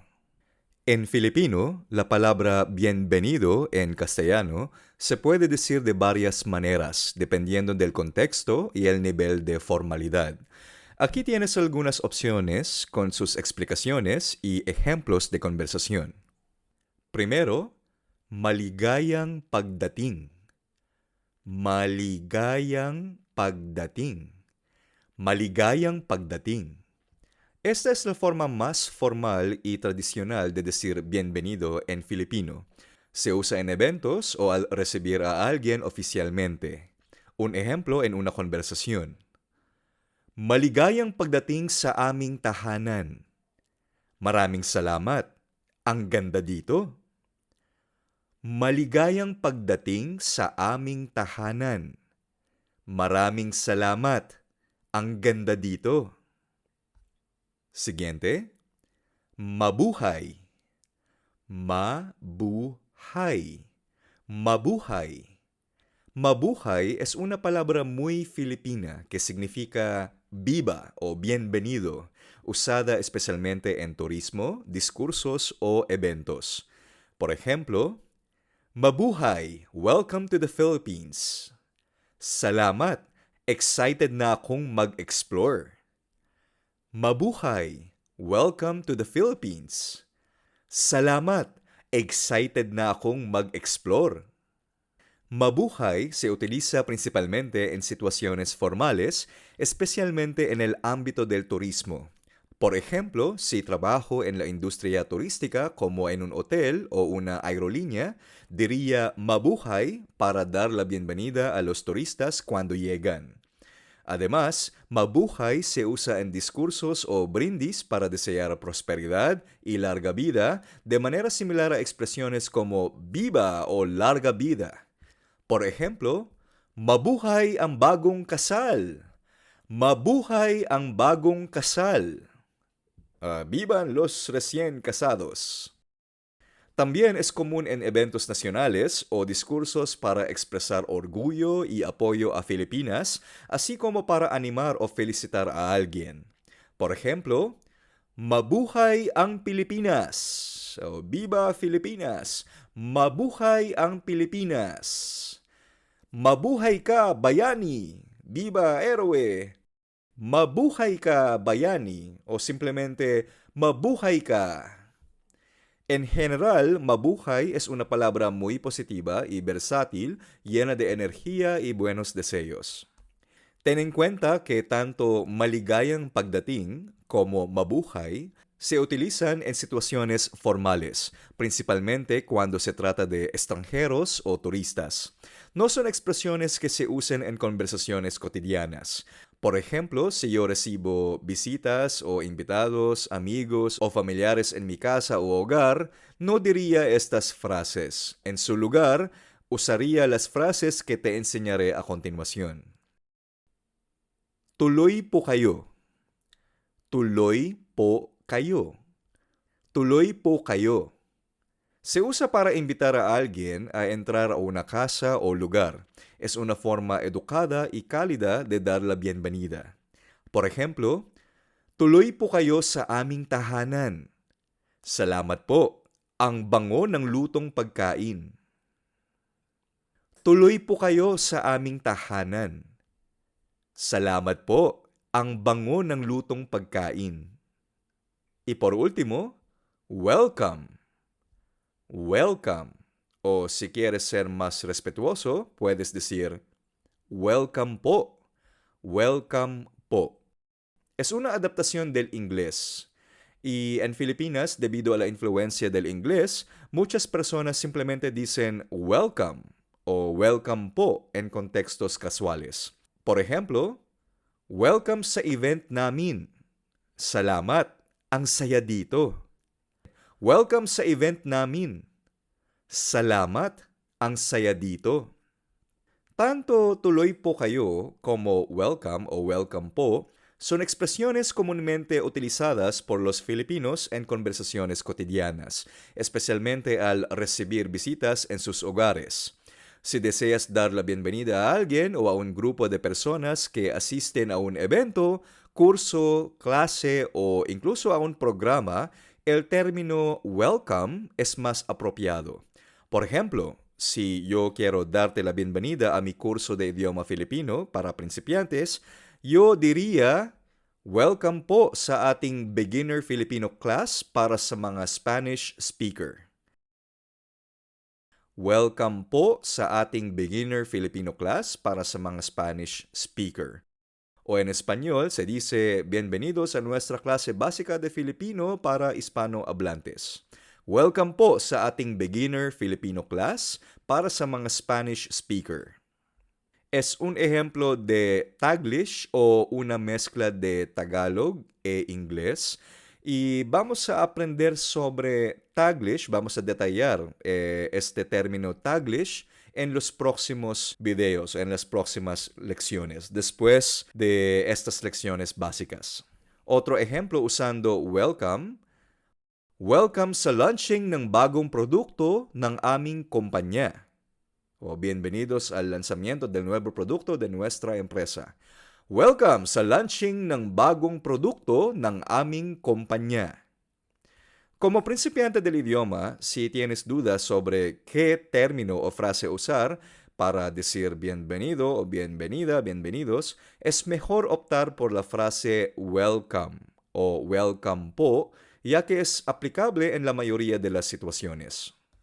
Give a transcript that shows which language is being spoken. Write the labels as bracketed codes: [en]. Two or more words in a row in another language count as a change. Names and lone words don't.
[es] En filipino, la palabra bienvenido en castellano se puede decir de varias maneras, dependiendo del contexto y el nivel de formalidad. Aquí tienes algunas opciones con sus explicaciones y ejemplos de conversación. Primero, [tl] maligayang pagdating. Maligayang pagdating. Maligayang pagdating. [es] Esta es la forma más formal y tradicional de decir bienvenido en filipino. Se usa en eventos o al recibir a alguien oficialmente. Un ejemplo en una conversación. [tl] Maligayang pagdating sa aming tahanan. Maraming salamat. Ang ganda dito. Maligayang pagdating sa aming tahanan. Maraming salamat. Ang ganda dito. Siguiente. Mabuhay. Mabuhay. Mabuhay. [es] Mabuhay es una palabra muy filipina que significa viva o bienvenido, usada especialmente en turismo, discursos o eventos. Por ejemplo, [tl] Mabuhay! [en] Welcome to the Philippines! Salamat! [tl] Excited na akong mag-explore. Mabuhay! [en] Welcome to the Philippines! [tl] Salamat! Excited na akong mag-explore. [es] Mabuhay se utiliza principalmente en situaciones formales, especialmente en el ámbito del turismo. Por ejemplo, si trabajo en la industria turística como en un hotel o una aerolínea, diría mabuhay para dar la bienvenida a los turistas cuando llegan. Además, mabuhay se usa en discursos o brindis para desear prosperidad y larga vida, de manera similar a expresiones como viva o larga vida. Por ejemplo, [tl] mabuhay ang bagong kasal. Mabuhay ang bagong kasal. [es] Vivan los recién casados. También es común en eventos nacionales o discursos para expresar orgullo y apoyo a Filipinas, así como para animar o felicitar a alguien. Por ejemplo, [tl] Mabuhay ang Pilipinas. [es] O Viva Filipinas. [tl] Mabuhay ang Pilipinas. Mabuhay ka, bayani! [es] Viva héroe! [tl] Mabuhay ka, bayani! [es] O simplemente, [tl] mabuhay ka! [es] En general, mabuhay es una palabra muy positiva y versátil, llena de energía y buenos deseos. Ten en cuenta que tanto [tl] maligayang pagdating [es] como mabuhay se utilizan en situaciones formales, principalmente cuando se trata de extranjeros o turistas. No son expresiones que se usen en conversaciones cotidianas. Por ejemplo, si yo recibo visitas o invitados, amigos o familiares en mi casa o hogar, no diría estas frases. En su lugar, usaría las frases que te enseñaré a continuación. [tl] Tuloy po kayo. Tuloy po kayo. Tuloy po kayo. [es] Se usa para invitar a alguien a entrar a una casa o lugar. Es una forma educada y cálida de dar la bienvenida. Por ejemplo, [tl] tuloy po kayo sa aming tahanan. Salamat po. Ang bango ng lutong pagkain. Tuloy po kayo sa aming tahanan. Salamat po. Ang bango ng lutong pagkain. [es] Y por último, welcome. Welcome. O si quieres ser más respetuoso, puedes decir [tl] welcome po. Welcome po. [es] Es una adaptación del inglés. Y en Filipinas, debido a la influencia del inglés, muchas personas simplemente dicen welcome o [tl] welcome po [es] en contextos casuales. Por ejemplo, [tl] welcome sa event namin. Salamat. Ang saya dito. Welcome sa event namin. Salamat. Ang saya dito. [es] Tanto [tl] tuloy po kayo [es] como welcome o [tl] welcome po [es] son expresiones comúnmente utilizadas por los filipinos en conversaciones cotidianas, especialmente al recibir visitas en sus hogares. Si deseas dar la bienvenida a alguien o a un grupo de personas que asisten a un evento, curso, clase o incluso a un programa, el término welcome es más apropiado. Por ejemplo, si yo quiero darte la bienvenida a mi curso de idioma filipino para principiantes, yo diría, [tl] welcome po sa ating [en] beginner Filipino class [tl] para sa mga [en] Spanish speaker. [tl] Welcome po sa ating [en] beginner Filipino class [tl] para sa mga [en] Spanish speaker. [es] O en español se dice, bienvenidos a nuestra clase básica de Filipino para hispanohablantes. [tl] Welcome po sa ating [en] beginner Filipino class [tl] para sa mga [en] Spanish speaker. [es] Es un ejemplo de Taglish o una mezcla de Tagalog e inglés. Y vamos a aprender sobre Taglish, vamos a detallar este término Taglish en los próximos videos, en las próximas lecciones, después de estas lecciones básicas. Otro ejemplo usando welcome. [tl] Welcome sa launching ng bagong produkto ng aming kumpanya. [es] O bienvenidos al lanzamiento del nuevo producto de nuestra empresa. [tl] Welcome sa launching ng bagong produkto ng aming kumpanya. [es] Como principiante del idioma, si tienes dudas sobre qué término o frase usar para decir bienvenido o bienvenida, bienvenidos, es mejor optar por la frase welcome o [tl] welcome po, [es] ya que es aplicable en la mayoría de las situaciones.